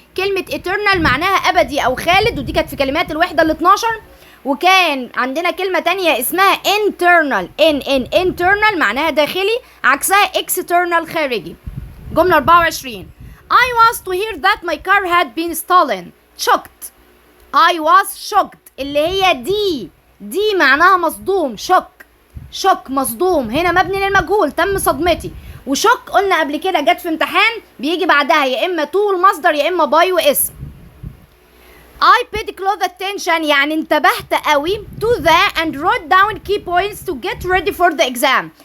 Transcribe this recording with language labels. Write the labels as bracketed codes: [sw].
[ar] كلمة eternal معناها ابدي او خالد، ودي كانت في كلمات الوحدة ال 12. وكان عندنا كلمة تانية اسمها internal internal معناها داخلي، عكسها external خارجي. جملة 24 [en] I was to hear that my car had been stolen. [ar] shocked [en] I was shocked [ar] اللي هي دي معناها مصدوم. shock مصدوم، هنا مبني للمجهول تم صدمتي. وشوك قلنا قبل كده جت في امتحان بيجي بعدها يا اما تو المصدر يا اما باي واسم. [en] I paid close attention [ar] يعني انتبهت قوي [en] to the and wrote down key points to get ready for the exam.